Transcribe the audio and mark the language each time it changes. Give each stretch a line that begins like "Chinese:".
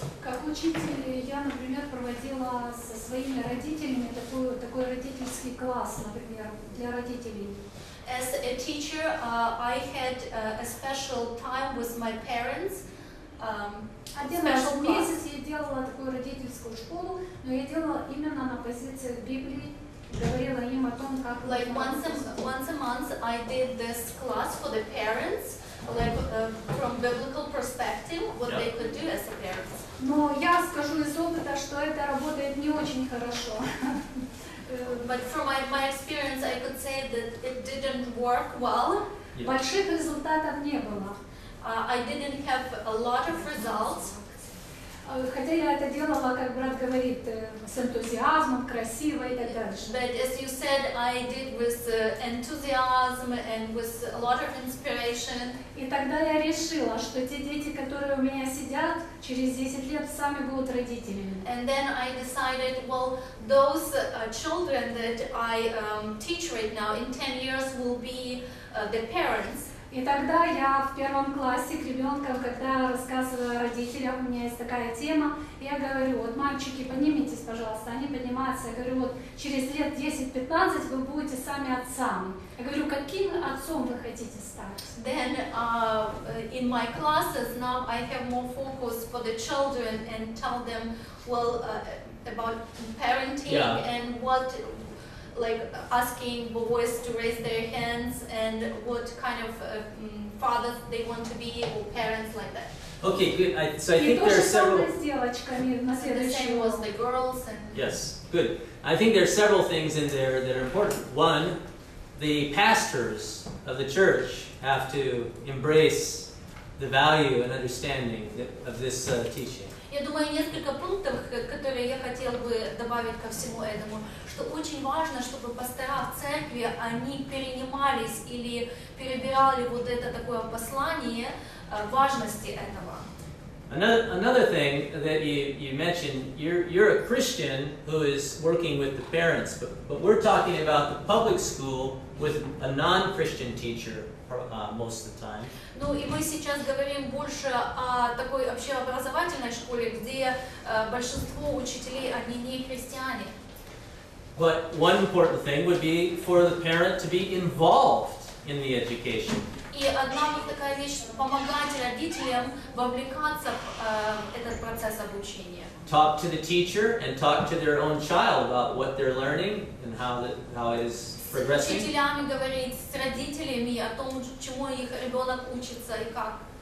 Russian: Как учитель, я, например, проводила со своими родителями такой родительский класс, например, для родителей.
English: As a teacher, I had a special time with my parents.
Russian: Один раз в месяц я делала такую родительскую школу, но я делала именно на позициях Библии, говорила им о том, как...
English: Like once a month, I did this class for the parents, like from biblical perspective, what they could do as parents.
Russian: Но я скажу из опыта, что это работает не очень хорошо.
English: But from my experience, I could say that it didn't work well.
Russian: Больших результатов не было.
English: I didn't have a lot of results.
Russian: Хотя я это делала, как брат говорит, с энтузиазмом, красиво и так далее.
English: But as you said, I did with enthusiasm and with a lot of inspiration.
Russian: И тогда я решила, что те дети, которые у меня сидят, через 10 лет сами будут родителями.
English: And then I decided, well, those children that I teach right now in 10 years will be the parents.
Russian: И тогда я в первом классе к ребенкам, когда рассказываю о родителях, у меня есть такая тема, я говорю, вот мальчики, поднимитесь, пожалуйста, они поднимаются, я говорю, вот через лет 10-15 вы будете сами отцами. Я говорю, каким отцом вы хотите стать?
English: Then in my classes now I have more focus for the children and tell them, well, about parenting and what, like asking boys to raise their hands and what kind of fathers they want to be or parents like that. Okay, good. So I think there are several. The same was the girls and. Yes, good. I think there are several things in there that are important. One, the pastors of the church have to embrace the value and understanding of this teaching.
Russian: Я думаю, несколько пунктов, которые я хотела бы добавить ко всему этому, что очень важно, чтобы пастора в церкви, они перенимались или перебирали вот это такое послание важности этого.
English: Another thing that you mentioned, you're a Christian who is working with the parents, but we're talking about the public school with a non-Christian teacher most of the time.
Russian: Ну и мы сейчас говорим больше о такой общеобразовательной школе, где большинство учителей, они не христиане.
English: But one important thing would be for the parent to be involved in the education.
Russian: И одна вот такая вещь — помогать родителям вовлекаться в этот процесс обучения.
English: Talk to the teacher and talk to their own child about what they're learning and how it is progressing.
Russian: С учителями говорить, с родителями о том, чему их ребенок учится и как.